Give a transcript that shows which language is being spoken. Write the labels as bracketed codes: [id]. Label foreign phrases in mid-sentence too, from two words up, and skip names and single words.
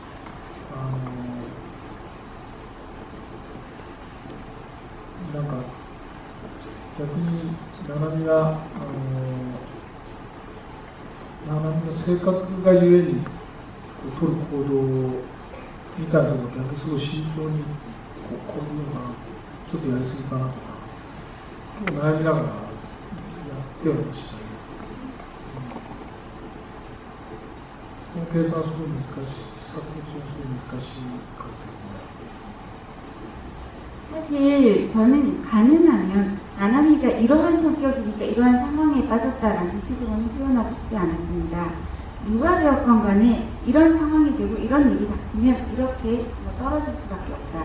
[ja] なんか逆にナナミがナナミの性格がゆえに取る行動みたいなのが逆にすごい慎重にこういうのがちょっとやりすぎかなとか結構悩みながらやってはいましたね。その計算はすごい難しい、撮影中はすごい難しいかですね。 [ko] 사실 저는 가능하면 나나미가 이러한 성격이니까 이러한 상황에 빠졌다라는 식으로는 표현하고 싶지 않았습니다. 누가 되었건 간에 이런 상황이 되고 이런 일이 닥치면 이렇게 떨어질 수밖에 없다.